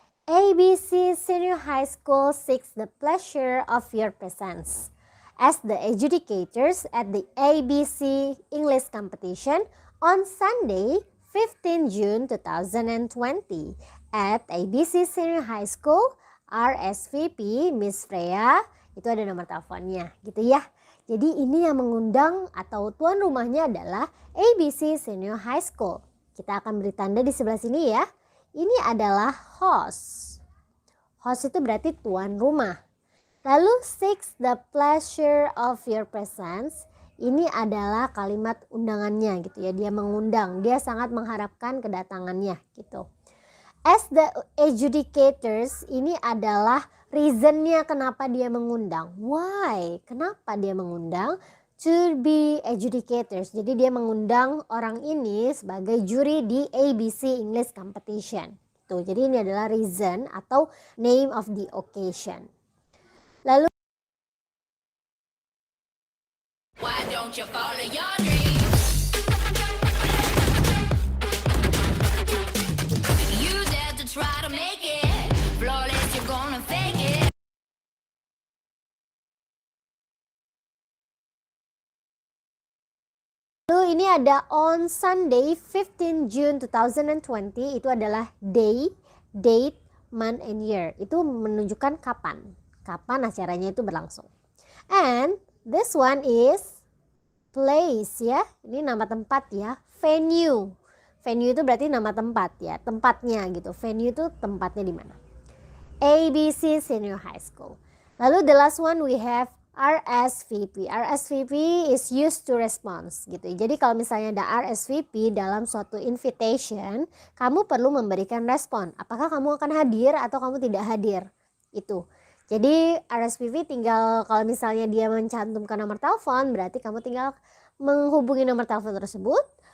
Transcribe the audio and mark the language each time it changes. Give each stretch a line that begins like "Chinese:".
English: ABC Senior High School seeks the pleasure of your presence as the adjudicators at the ABC English competition on Sunday, 15 June 2020 at ABC Senior High School.
Indonesian: RSVP Miss Freya, itu ada nomor teleponnya gitu ya. Jadi ini yang mengundang atau tuan rumahnya adalah ABC Senior High School. Kita akan beri tanda di sebelah sini ya. Ini adalah host. Host itu berarti tuan rumah. Lalu seeks the pleasure of your presence. Ini adalah kalimat undangannya gitu ya. Dia mengundang, dia sangat mengharapkan kedatangannya gitu. As the adjudicators, ini adalah reasonnya kenapa dia mengundang. Why? Kenapa dia mengundang? To be adjudicators. Jadi dia mengundang orang ini sebagai juri di ABC English Competition. Tuh, jadi ini adalah reason atau name of the occasion. Lalu
English: Why don't you follow your dreams? You dare to try to make it flawless, you're gonna fake it. Lalu ini ada on Sunday 15 June 2020, itu adalah day, date, month and year.
Indonesian: Itu menunjukkan kapan acaranya itu berlangsung.
English: And this one is place ya.
Indonesian: Ini nama tempat ya. Venue. Venue itu berarti nama tempat ya, tempatnya gitu. Venue itu tempatnya di mana. ABC Senior High School.
English: Lalu the last one we have RSVP. RSVP is used to response gitu.
Indonesian: Jadi kalau misalnya ada RSVP dalam suatu invitation, kamu perlu memberikan respon. Apakah kamu akan hadir atau kamu tidak hadir? Itu. Jadi RSVP tinggal kalau misalnya dia mencantumkan nomor telepon, berarti kamu tinggal menghubungi nomor telepon tersebut.